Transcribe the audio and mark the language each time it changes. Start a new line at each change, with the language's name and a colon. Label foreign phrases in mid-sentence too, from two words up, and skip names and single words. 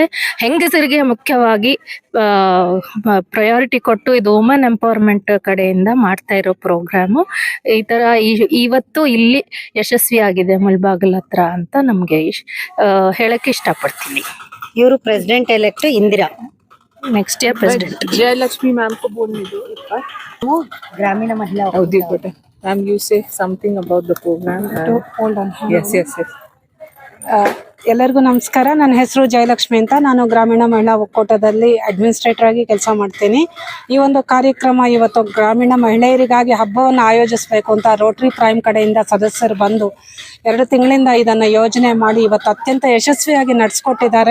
Kannada: ಹೆಂಗಸರಿಗೆ ಮುಖ್ಯವಾಗಿ ಪ್ರಯಾರಿಟಿ ಕೊಟ್ಟು ಇದು
English: women empowerment
Kannada: ಕಡೆಯಿಂದ ಮಾಡ್ತಾ ಇರೋ ಪ್ರೋಗ್ರಾಮು. ಈ ತರ ಇವತ್ತು ಇಲ್ಲಿ ಯಶಸ್ವಿ ಆಗಿದೆ ಮುಳ್ಬಾಗಲ್ ಹತ್ರ ಅಂತ ನಮ್ಗೆ ಹೇಳಕ್ ಇಷ್ಟಪಡ್ತೀನಿ. ಇವರು
English: president elect
Kannada: ಇಂದಿರಾ,
English: next year president.
Hindi: ಜಯಲಕ್ಷ್ಮಿ ಮ್ಯಾಮ್ को बोलने दो एक बार.
Kannada: ಗ್ರಾಮೀಣ ಮಹಿಳಾ
English: Howdy, better. Ma'am, you say something about the program. Hold on. Yes.
Kannada: ಎಲ್ಲರಿಗೂ ನಮಸ್ಕಾರ. ನನ್ನ ಹೆಸರು ಜಯಲಕ್ಷ್ಮಿ ಅಂತ. ನಾನು ಗ್ರಾಮೀಣ ಮಹಿಳಾ ಒಕ್ಕೂಟದಲ್ಲಿ ಅಡ್ಮಿನಿಸ್ಟ್ರೇಟರ್ ಆಗಿ ಕೆಲಸ ಮಾಡ್ತೀನಿ. ಈ ಒಂದು ಕಾರ್ಯಕ್ರಮ ಇವತ್ತು ಗ್ರಾಮೀಣ ಮಹಿಳೆಯರಿಗಾಗಿ ಹಬ್ಬವನ್ನು ಆಯೋಜಿಸಬೇಕು ಅಂತ ರೋಟರಿ ಪ್ರೈಮ್ ಕಡೆಯಿಂದ ಸದಸ್ಯರು ಬಂದು 2 ತಿಂಗಳಿಂದ ಇದನ್ನು ಯೋಜನೆ ಮಾಡಿ ಇವತ್ತು ಅತ್ಯಂತ ಯಶಸ್ವಿಯಾಗಿ ನಡೆಸ್ಕೊಟ್ಟಿದ್ದಾರೆ.